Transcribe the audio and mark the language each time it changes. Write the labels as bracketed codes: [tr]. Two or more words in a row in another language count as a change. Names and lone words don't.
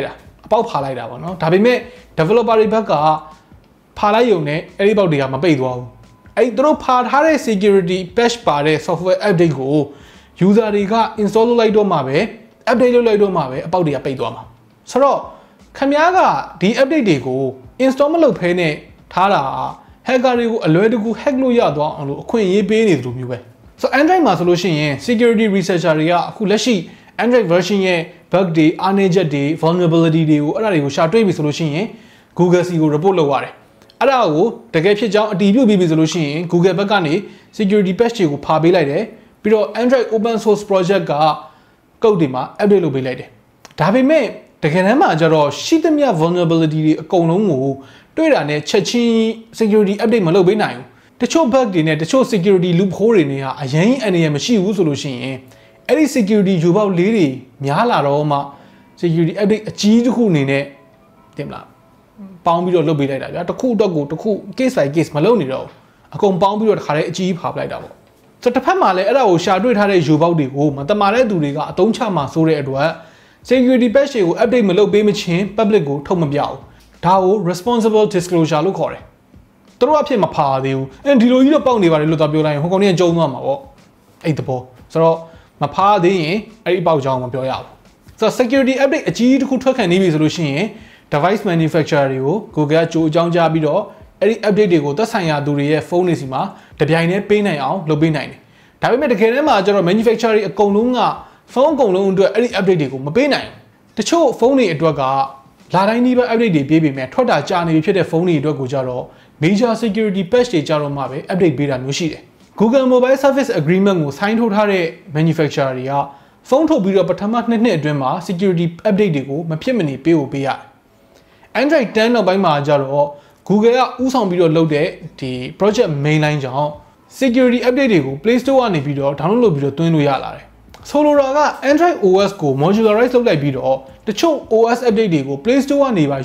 [my] တာအပေါက်ဖာလိုက်တာပေါ့နော်ဒါပေမဲ့ developer တွေဘက်ကဖာလိုက်ရုံနဲ့အဲ့ဒီပေါက်တွေကမပိတ်သွားဘူးအဲ့သူတို့ဖာထားတဲ့ [en] security patch [my] ပါတဲ့ [en] software update [my] ကို user တွေက install လုပ်လိုက်တော့မှပဲ update လုပ်လိုက်တော့ မှပဲအပေါက်တွေကပိတ်သွားမှာဆိုတော့ခင်ဗျားကဒီ update တွေကို install မလုပ်ဖဲနဲ့ထားတာ hacker တွေကိုအလွယ်တကူ hack လို့ရသွားအောင်လို့အခွင့်အရေး ပေးနေသလိုမျိုးပဲဆိုတော့ Android မှာဆိုလို့ရှိရင် [en] security researcher [my] တွေကအခုလက်ရှိ Android version ရဲ့ bug တွေအားနည်းချက်တွေ vulnerability တွေကိုအဲ့ဒါတွေကိုရှာတွေ့ပြီဆိုလို့ရှိရင် Google စီကို report လုပ်ရတယ်အဲ့ဒါကိုတကယ်ဖြစ်ကြောင်းအတည်ပြုပြီးပြီဆိုလို့ရှိရင် Google ဘက်ကနေ [en] security patch [my] တွေကိုဖာပေးလိုက်တယ်ပြီးတော့ [en] Android open source project [my] က code တွေမှာ update လုပ်ပေးလိုက်တယ်ဒါပေမဲ့တကယ်တမ်းမှာကျတော့ရှိသမျှ vulnerability တွေအကုန်လုံးကိုတွေ့တာနဲ့ချက်ချင်း [en] security update [my] မလုပ်ပေးနိုင်ဘူးတချို့ bug တွေနဲ့တချို့ [en] security loophole [my] တွေနဲ့ကအရင်အန္တရာယ်မရှိဘူးဆိုလို့ရှိရင်အဲ့ဒီ security ယူပေါက်လေးတွေများလာတော့မှ [en] security update [my] အကြီးတစ်ခုအနေနဲ့ တင်မလားပေါင်းပြီးတော့လုပ်ပေးလိုက်တာဗျာတစ်ခုအတွက်ကိုတစ်ခု [en] case by case [my] မလုပ်နေတော့ဘူးအကုန်ပေါင်းပြီးတော့တခါတည်းအကြီးဖာပလိုက်တာပေါ့ဆိုတော့တစ်ဖက်မှာလည်းအဲ့ ဒါကိုရှာတွေ့ထားတဲ့ယူပေါက်တွေကိုမတမာတဲ့သူတွေကအသုံးချမှာဆိုတဲ့အတွက် [en] security patch [my] တွေကို update မလုပ်ပေးမချင်း public ကိုထုတ်မပြဘူးဒါကို [en] responsible disclosure [my] လို့ခေါ်တယ်သူတို့အဖြစ်မဖာသေးဘူးဒီလိုကြီးတော့ပေါက်နေပါတယ်လို့သာပြောလိုက်ရင်ဟိုကောင်ကြီးကကြုံသွားမှာပေါ့အဲ့တဘောဆိုတော့မဖာသေးရင်အဲ့ဒီပေါက်ကြောင်းမပြောရဘူးဆိုတော့ [en] security update [my] အကြီးတစ်ခုထွက်ခံနေပြီဆိုလို့ရှိရင် [en] device manufacturer [my] တွေကို Google ကကြိုအကြောင်းကြားပြီးတော့အဲ့ဒီ update တွေကိုသက်ဆိုင်ရာ သူတွေရဲ့ဖုန်းတွေစီမှာတပြိုင်တည်းပေးနိုင်အောင်လုပ်ပေးနိုင်တယ်ဒါပေမဲ့တကယ်တမ်းမှာကျတော့ manufacturer တွေအကုန်လုံးကဖုန်းအကုန်လုံးအတွက်အဲ့ဒီ update တွေကိုမပေးနိုင်ဘူးတချို့ဖုန်းတွေအတွက်ကလာတိုင်းဒီပဲ update တွေပေးပေမဲ့ထွက်တာကြာနေပြီဖြစ်တဲ့ဖုန်းတွေအတွက်ကိုကြတော့ [en] major security patch [my] တွေကြတော့မှပဲ update ပေးတာမျိုးရှိတယ် Google Mobile Service Agreement ကို sign ထိုးထားတဲ့ manufacturer တွေကဖုန်းထုတ်ပြီးတော့ပထမ 2နှစ်အတွင်းမှာ [en] security update [my] တွေကိုမဖြစ်မနေပေးဖို့ပေးရတယ် Android 10နောက်ပိုင်းမှာကြတော့ Google ကဥဆောင်ပြီးတော့လုပ်တဲ့ဒီ [en] project mainline [my] ကြောင့် security update တွေကို Play Store ကနေပြီးတော့ download လုပ်ပြီးတော့သွင်းလို့ရလာတယ်ဆိုလိုတာက Android OS ကို modularize လုပ်လိုက်ပြီးတော့တချို့ [en] OS update [my] တွေကို Play Store ကနေပါ